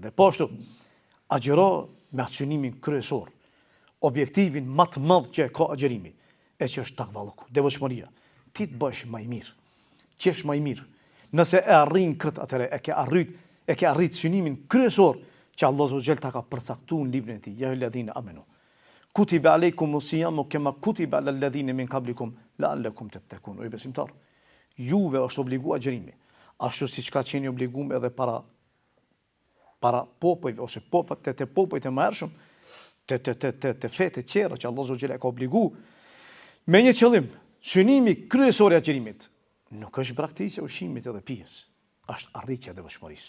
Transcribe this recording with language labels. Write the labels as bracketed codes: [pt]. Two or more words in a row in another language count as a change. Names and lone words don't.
[sq] Dhe po ashtu agjero me atë kryesor, objektivin më të madh që ka agjerimi, e që është takvalloku, devotshmëria. Ti të bësh më i mirë, qesh më i mirë. Nëse e arrin këtë, atëre e ke arrit synimin kryesor që Allah Zogjel ta ka përcaktuar në librin e tij, [ar] يا الذين آمنوا. كتب عليكم الصيام كما كتب على الذين من قبلكم لعلكم تتقون. [sq] O besimtar, juve është obliguar agjerimi, ashtu siç ka qenë obliguar edhe para popujve ose te popujt e mëhershëm, te fetë tjera që Allah Zogjel e ka obliguar me një qëllim. Synimi kryesor i agjerimit nuk është braktisja e ushqimit edhe pijes, është arritja e devotshmërisë.